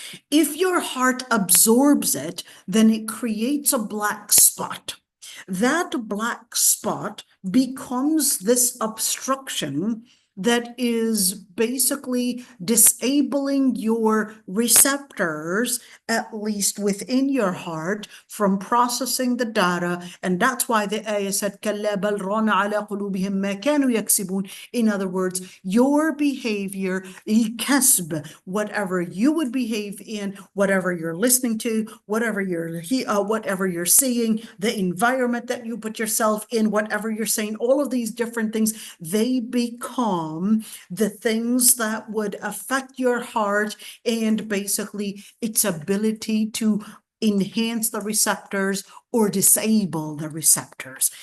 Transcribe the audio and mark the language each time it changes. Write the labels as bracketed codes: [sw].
[en] If your heart absorbs it, then it creates a black spot. That black spot becomes this obstruction that is basically disabling your receptors, at least within your heart, from processing the data. And that's why the ayah said, [ar] كَلَّا بَلْ رَانَ عَلَى قُلُوبِهِمْ مَا كَانُوا يَكْسِبُونَ. [en] In other words, your behavior, الْكَسْب, whatever you would behave in, whatever you're listening to, whatever you're seeing, the environment that you put yourself in, whatever you're saying, all of these different things, they become the things that would affect your heart and basically its ability to enhance the receptors or disable the receptors.